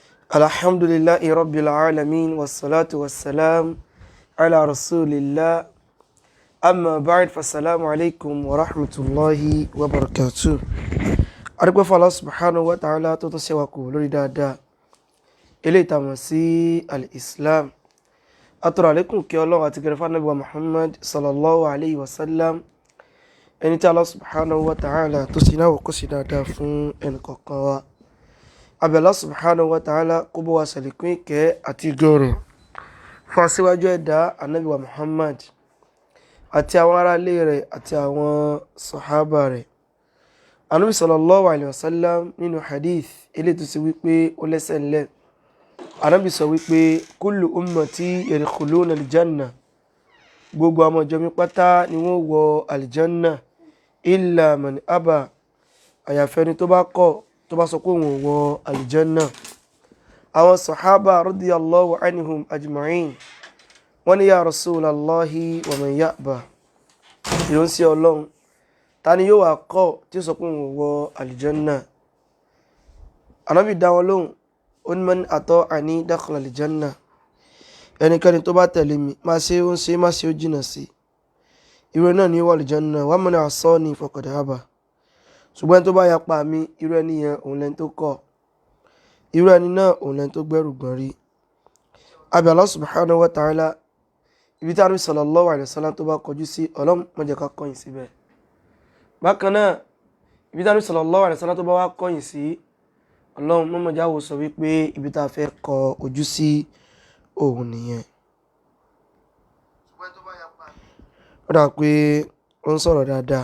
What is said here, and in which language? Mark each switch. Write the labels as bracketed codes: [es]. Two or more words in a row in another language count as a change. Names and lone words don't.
[ar] الحمد لله رب العالمين والصلاة والسلام على رسول الله أما بعد فالسلام عليكم ورحمة الله وبركاته. [yo] Adúpẹ́ fún [ar] الله سبحانه وتعالى [yo] tó tún ṣe wá kù lórí dáadáa eléyìí tá mọ̀ sí al-Islam. Atọrọ àlékún kí Ọlọ́run àti gẹ̀rẹ́ fún Ànábì wa Muhammad [ar] صلى الله عليه وسلم, [yo] ẹni tí [ar] الله سبحانه وتعالى [yo] tó sì náà kó sí dáadáa fún ẹnì kọ̀ọ̀kan wa. Abẹ́ [ar] الله سبحانه وتعالى [yo] kó bọ́ wa ṣàlékún ìkẹ́ àti ìgọ̀rọ̀ fún aṣíwájú ẹ̀dá Ànábì wa Muhammad àti àwọn ará ilé rẹ̀ àti àwọn sàhábà rẹ̀. Ànábì [ar] صلى الله عليه وسلم [yo] nínú hadith eléyìí tó ṣe wípé ó lẹ́sẹ̀ ńlẹ̀. Ànábì sọ wípé [ar] كل أمتي يدخلون الجنة, [yo] gbogbo àwọn ìjọ mi pátá ni wọ́n wọ al-janna [ar] إلا من أبى, [yo] àyàfẹ́ni tó bá kọ̀ tó bá sọ pé òun wọ al-janna. Àwọn sàhábà [ar] رضي الله عنهم أجمعين [yo] wọ́n ní [ar] يا رسول الله ومن يأبى, [yo] ìránṣẹ́ Ọlọ́run ta ni yóò wá kọ̀ tí ó sọ pé òun wọ al-janna? Ànábì dá wọn lóhùn, ó ní [ar] من أطاعني دخل الجنة, [yo] ẹnikẹ́ni tó bá tẹ̀lé mi máa ṣe ó ń ṣe má ṣe ó jìnà sí, irú náà ni wọ al-janna. [ar] ومن عصاني فقد أبى, [yo] ṣùgbọ́n ẹni tó bá yapa mi, irú ẹni yẹn òun lẹni tó kọ̀, irú ẹni náà òun lẹni tó gbẹ́rù gbọ́n rí. Abẹ́ [ar] الله سبحانه وتعالى, [yo] ibi tí Ànábì [ar] صلى الله عليه وسلم [yo] tó bá kọjú sí, Ọlọ́run má jẹ́ ká kọ̀yìn síbẹ̀. Bákan náà, ibi tí Ànábì [ar] صلى الله عليه وسلم [yo] tó bá wá kọ̀yìn sí, Ọlọ́run má jẹ́ á wò sọ wípé ibi tá a fẹ́ kọ ojú sí òun nìyẹn. Ó dà pé ó ń sọ̀rọ̀ dáadáa.